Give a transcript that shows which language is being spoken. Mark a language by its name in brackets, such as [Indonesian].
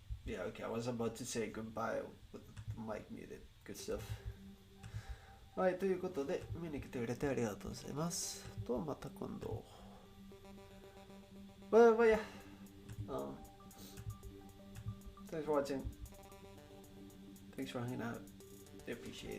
[English] Yeah, okay, I was about to say goodbye with the mic muted. Good stuff. [Japanese] はい、ということで、見に来てくれてありがとうございます。と、また今度。 [English] But yeah, thanks for watching. Thanks for hanging out. I appreciate